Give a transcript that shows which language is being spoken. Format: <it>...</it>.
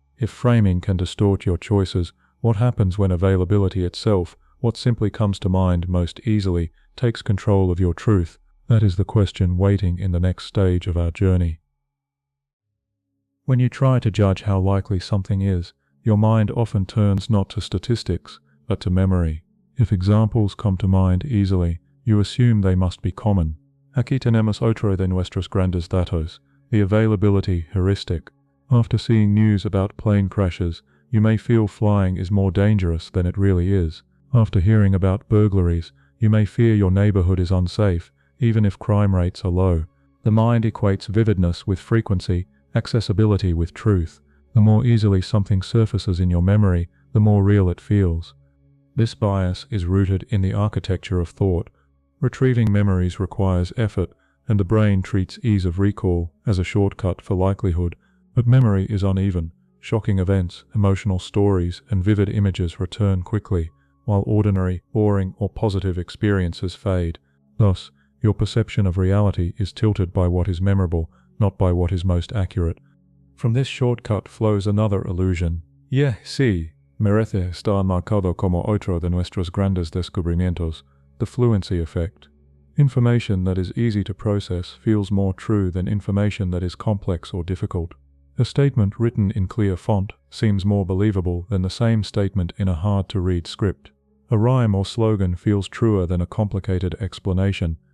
<en>If framing can distort your choices, what happens when availability itself, what simply comes to mind most easily, takes control of your truth? That is the question waiting in the next stage of our journey. When you try to judge how likely something is, your mind often turns not to statistics, but to memory. If examples come to mind easily, you assume they must be common.</en> <es>Aquí tenemos otro de nuestros grandes datos, the availability heuristic.</es> <en>After seeing news about plane crashes, you may feel flying is more dangerous than it really is. After hearing about burglaries, you may fear your neighborhood is unsafe, even if crime rates are low. The mind equates vividness with frequency, accessibility with truth. The more easily something surfaces in your memory, the more real it feels. This bias is rooted in the architecture of thought. Retrieving memories requires effort, and the brain treats ease of recall as a shortcut for likelihood. But memory is uneven. Shocking events, emotional stories, and vivid images return quickly, while ordinary, boring, or positive experiences fade. Thus, your perception of reality is tilted by what is memorable, not by what is most accurate. From this shortcut flows another illusion.</en> <es>Sí, merece estar marcado como otro de nuestros grandes descubrimientos, the fluency effect.</es> <en>Information that is easy to process feels more true than information that is complex or difficult. A statement written in clear font seems more believable than the same statement in a hard-to-read script. A rhyme or slogan feels truer than a complicated explanation.</en>